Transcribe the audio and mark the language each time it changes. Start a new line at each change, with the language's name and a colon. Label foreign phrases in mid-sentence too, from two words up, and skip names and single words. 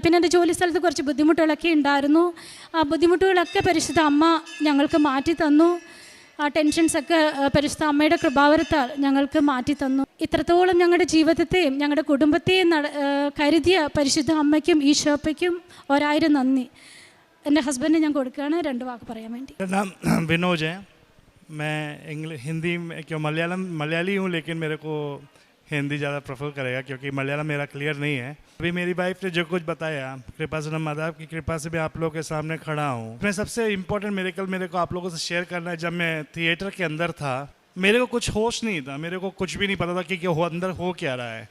Malayalam: പിന്നെ എൻ്റെ ജോലി സ്ഥലത്ത് കുറച്ച് ബുദ്ധിമുട്ടുകളൊക്കെ ഉണ്ടായിരുന്നു. ആ ബുദ്ധിമുട്ടുകളൊക്കെ പരിശുദ്ധ അമ്മ ഞങ്ങൾക്ക് മാറ്റി തന്നു. ആ ടെൻഷൻസൊക്കെ പരിശുദ്ധ അമ്മയുടെ കൃപാവരത്താൽ ഞങ്ങൾക്ക് മാറ്റി തന്നു. ഇത്രത്തോളം ഞങ്ങളുടെ ജീവിതത്തെയും ഞങ്ങളുടെ കുടുംബത്തെയും കരുതിയ പരിശുദ്ധ അമ്മയ്ക്കും ഈശോപ്പയ്ക്കും 1000 നന്ദി. എൻ്റെ ഹസ്ബൻഡിന് ഞാൻ കൊടുക്കുകയാണ് 2 വാക്ക് പറയാൻ വേണ്ടി.
Hindi: विनोज है, मैं हिंदी में क्यों मलयाली हूँ, लेकिन मेरे को हिंदी ज़्यादा प्रेफर करेगा क्योंकि मलयालम मेरा क्लियर नहीं है. अभी मेरी वाइफ ने जो कुछ बताया, कृपा से माता की कृपा से मैं आप लोगों के सामने खड़ा हूँ. मैं सबसे
English: important miracle
Hindi: मेरे को आप लोगों से शेयर करना है. जब मैं थिएटर के अंदर था, मेरे को कुछ होश नहीं था, मेरे को कुछ भी नहीं पता था कि अंदर हो क्या रहा है.